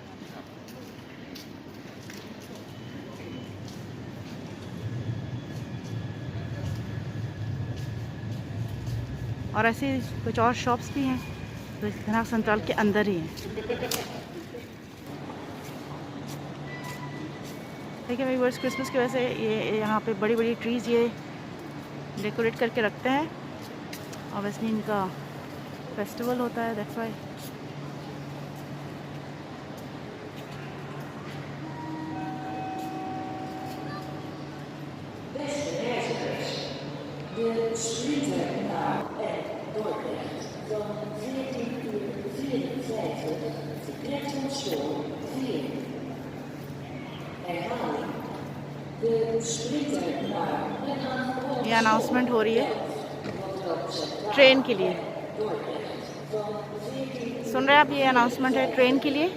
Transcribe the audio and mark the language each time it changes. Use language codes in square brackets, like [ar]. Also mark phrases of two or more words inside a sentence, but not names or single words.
[hi] और ऐसी कुछ और शॉप्स भी हैं जो इस दन हाग सेंट्रल के अंदर ही हैं। देखिए मेरी वर्ष क्रिसमस की वजह से ये यहाँ पे बड़ी बड़ी ट्रीज़ ये डेकोरेट करके रखते हैं। ऑब्वियसली इनका फेस्टिवल होता है, [en] that's why. [nl] De sprinter naar Dordrecht van 14:54 vertrekt van Stoor 4. Herhaling. De sprinter naar [hi] ये अनाउंसमेंट हो रही है ट्रेन के लिए। सुन रहे हैं आप, ये अनाउंसमेंट है ट्रेन के लिए।